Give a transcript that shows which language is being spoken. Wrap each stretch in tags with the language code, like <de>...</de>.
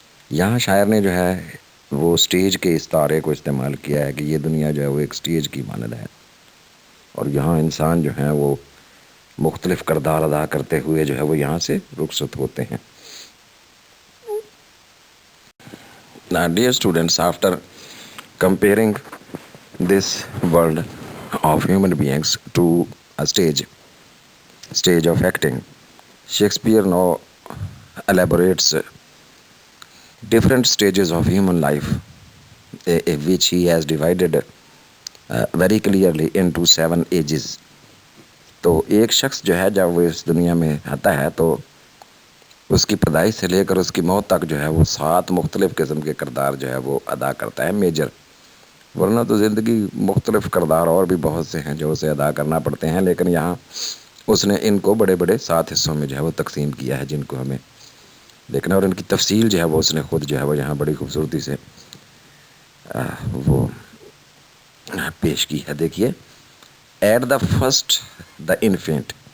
<ur>یہاں شاعر نے جو ہے وہ سٹیج کے استعارے کو استعمال کیا ہے کہ یہ دنیا جو ہے وہ ایک سٹیج کی مانند ہے اور یہاں انسان جو ہیں وہ مختلف کردار ادا کرتے ہوئے جو ہے وہ یہاں سے رخصت ہوتے ہیں.</ur> <en>Now, dear students, after comparing this world of human beings to a stage of acting, Shakespeare now elaborates different stages of human life, which he has divided very clearly into 7 ages.</en> <ur>تو ایک شخص جو ہے جب وہ اس دنیا میں آتا ہے تو اس کی پیدائش سے لے کر اس کی موت تک جو ہے وہ 7 مختلف قسم کے کردار جو ہے وہ ادا کرتا ہے، میجر. ورنہ تو زندگی مختلف کردار اور بھی بہت سے ہیں جو اسے ادا کرنا پڑتے ہیں، لیکن یہاں اس نے ان کو بڑے بڑے 7 حصوں میں جو ہے وہ تقسیم کیا ہے جن کو ہمیں دیکھنا، اور ان کی تفصیل جو ہے وہ اس نے خود جو ہے وہ یہاں بڑی خوبصورتی سے وہ پیش کی ہے. دیکھیے،</ur> <en>At the first the infant.</en>